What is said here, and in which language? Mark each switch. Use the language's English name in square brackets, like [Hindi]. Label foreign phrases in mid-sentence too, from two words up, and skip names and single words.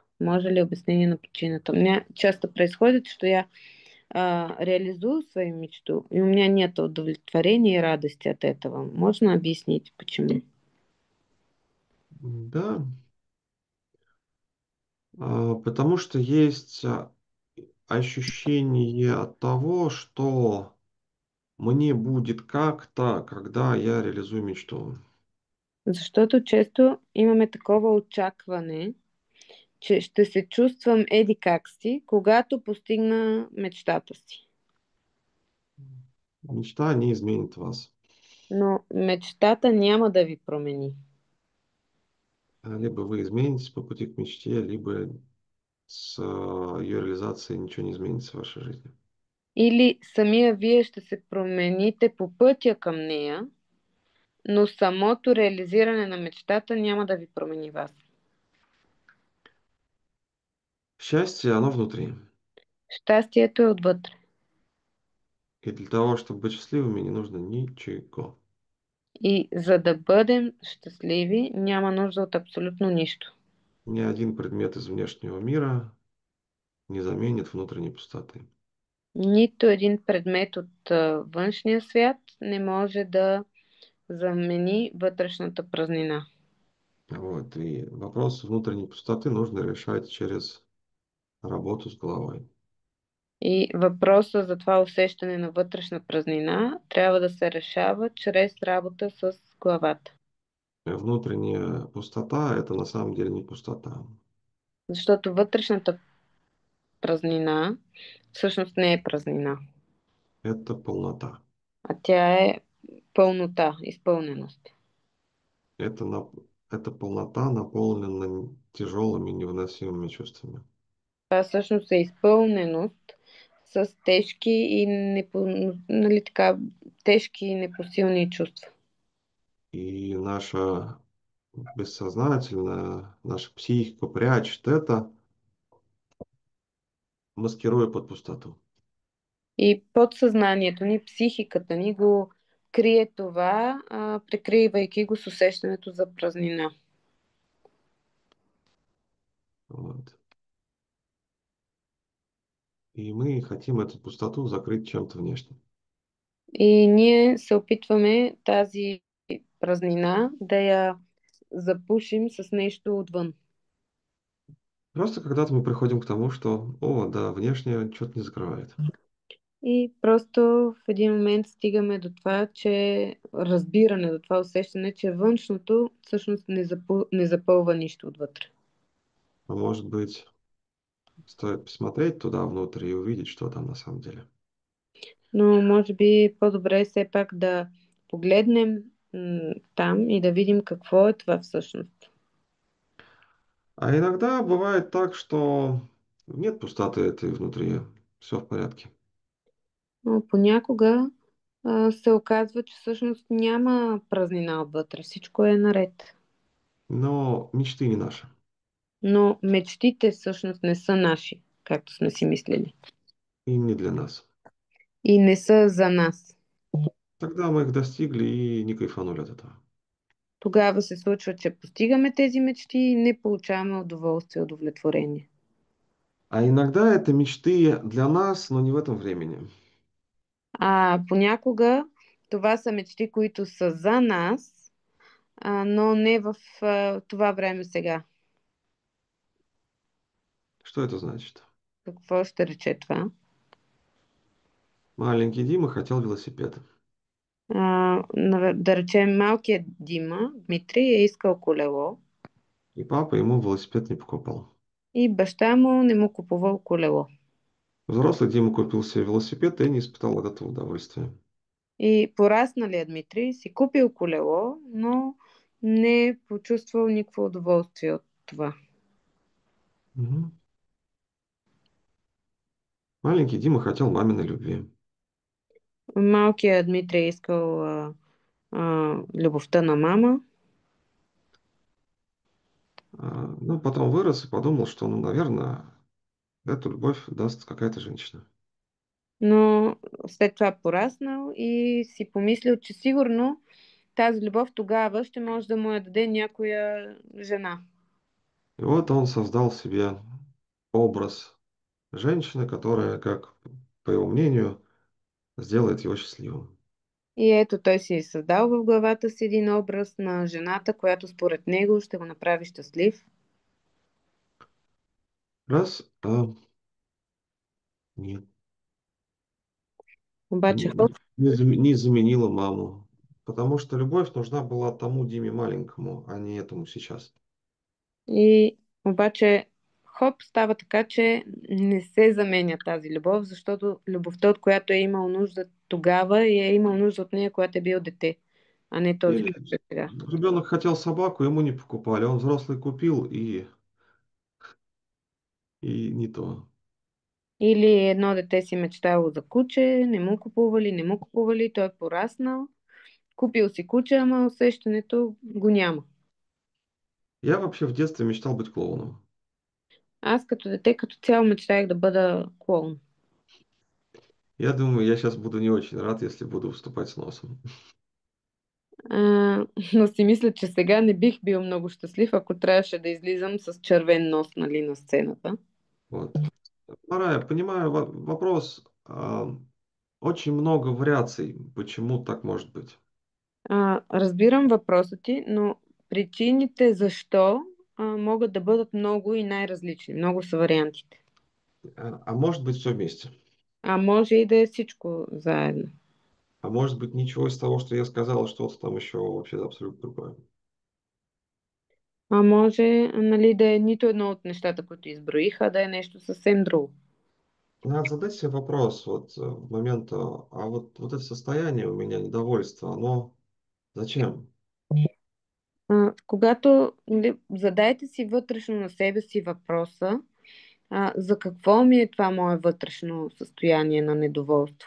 [Bulgarian] Може ли обяснение на причината? [Russian] Часто происходит, что я реализую свою мечту, и у меня нет удовлетворения и радости от этого. Можно объяснить, почему? Да, потому что есть ощущение от того, что мне будет как-то, когда я реализую мечту. [Bulgarian] Защото често имаме такова очакване, че ще се чувствам еди как си, когато постигна мечтата си. [Russian] Мечта не изменит вас. [Bulgarian] Но мечтата няма да ви промени. [Russian] Либо вы изменитесь по пути к мечте, либо с ее реализацией ничего не изменится в вашей жизни. [Bulgarian] Или самия вие ще се промените по пътя към нея, но самото реализиране на мечтата няма да ви промени вас. [Russian] Счастье, оно внутри. [Bulgarian] Щастието е отвътре. [Russian] И для того, чтобы быть счастливыми, не нужно ничего. [Bulgarian] И за да бъдем щастливи, няма нужда от абсолютно нищо. [Russian] Ни один предмет из внешнего мира не заменит внутренней пустоты. [Bulgarian] Нито един предмет от външния свят не може да замени вътрешната празнина. [Russian] Вот. И вопрос внутренней пустоты нужно решать через работу с головой. [Bulgarian] И въпросът за това усещане на вътрешна празнина трябва да се решава чрез работа с главата. [Russian] Внутренняя пустота– это на самом деле не пустота. [Bulgarian] Защото вътрешната празнина всъщност не е празнина, [Russian] Это полнота. [Bulgarian] а тя е пълнота, изпълненост. [Russian] Это, это полнота, наполнена тяжелыми невыносимыми чувствами. [Bulgarian] Това всъщност е изпълненост с тежки и нали така, тежки и непосилни чувства. [Russian] И наша бессознательная, наша психика прячет это, маскируя под пустоту. [Bulgarian] И подсъзнанието ни, психиката ни го крие това, прикривайки го с усещането за празнина. [Russian] Вот. И мы хотим эту пустоту закрыть чем-то внешним. [Bulgarian] И ние се опитваме тази празнина да я запушим с нещо отвън. [Russian] Просто когда-то мы приходим к тому, что, о, да, внешнее что-то не закрывает. [Bulgarian] И просто в един момент стигаме до това, че разбиране, до това усещане, че външното всъщност не запълва нищо отвътре. [Russian] А может быть, стоит посмотреть туда внутрь и увидеть, что там на самом деле. [Bulgarian] Но може би по-добре е все пак да погледнем там и да видим какво е това всъщност. [Russian] А иногда бывает так, что нет пустоты этой внутри, все в порядке. [Bulgarian] Но понякога се оказва, че всъщност няма празнина отвътре. Всичко е наред. [Russian] Но мечты не наши. [Bulgarian] Но мечтите всъщност не са наши, както сме си мислили. [Russian] И не для нас. [Bulgarian] И не са за нас. [Russian] Тогда мы их достигли и не кайфанули от этого. [Bulgarian] Тогава се случва, че постигаме тези мечти и не получаваме удоволствие, удовлетворение. [Russian] А иногда это мечты для нас, но не в этом времени. [Bulgarian] А понякога това са мечти, които са за нас, но не в това време сега. [Russian] Что это значит? [Bulgarian] Какво ще рече това? [Russian] Маленький Дима хотел велосипед. [Bulgarian] Да речем, малкият Дима, Дмитрий, е искал колело [Russian] И папа ему велосипед не покупал. [Bulgarian] и баща му не му купувал колело. [Russian] Взрослый Дима купил себе велосипед и не испытал от этого удовольствия. [Bulgarian] И порасналият Дмитрий си купил колело, но не почувствал никакво удоволствие от това. Мгм. [Russian] Маленький Дима хотел маминой любви. [Bulgarian] Малкият Дмитрий е искал любовта на мама, [Russian] Ну, потом вырос и подумал, что, ну, наверное, эту любовь даст какая-то женщина. [Bulgarian] но след това пораснал и си помислил, че сигурно тази любов тогава ще може да му я даде някоя жена. [Russian] И вот он создал себе образ женщины, которая, как по его мнению, сделает его счастливым. [Bulgarian] И ето той си е създал в главата си един образ на жената, която според него ще го направи щастлив. [Russian] Раз, нет, [Bulgarian] Обаче [Russian] не заменила маму. Потому что любовь нужна была тому Диме маленькому, а не этому сейчас. [Bulgarian] И обаче хоп, става така, че не се заменя тази любов, защото любовта, от която е имал нужда тогава, и е имал нужда от нея, когато е бил дете, а не този, [Russian] Или [Bulgarian] който е сега. [Russian] ребенок хотел собаку, ему не покупали, он взрослый купил и не то. [Bulgarian] Или едно дете си мечтало за куче, не му купували, той е пораснал, купил си куче, ама усещането го няма. [Russian] Я вообще в детстве мечтал быть клоуном. [Bulgarian] Аз като дете като цяло мечтаях да бъда клоун. [Russian] Я думаю, я сейчас буду не очень рад, если буду выступать с носом. [Bulgarian] А, но си мисля, че сега не бих бил много щастлив, ако трябваше да излизам с червен нос, нали, на сцената. [Russian] Вот. Марая, понимаю вопрос. Очень много вариаций, почему так может быть. [Bulgarian] Разбирам въпроса ти, но причините защо могат да бъдат много и най-различни. Много са вариантите. [Russian] А может быть все вместе. [Bulgarian] А може и да е всичко заедно. [Russian] А может быть ничего из того, что я сказал, что-то там еще вообще абсолютно другое. [Bulgarian] А може, нали, да е нито едно от нещата, които изброиха, а да е нещо съвсем друго. [Russian] Надо задать себе вопрос вот в момент, вот это состояние у меня недовольства, оно зачем? [Bulgarian] Когато, нали, задайте си вътрешно на себе си въпроса, за какво ми е това мое вътрешно състояние на недоволство?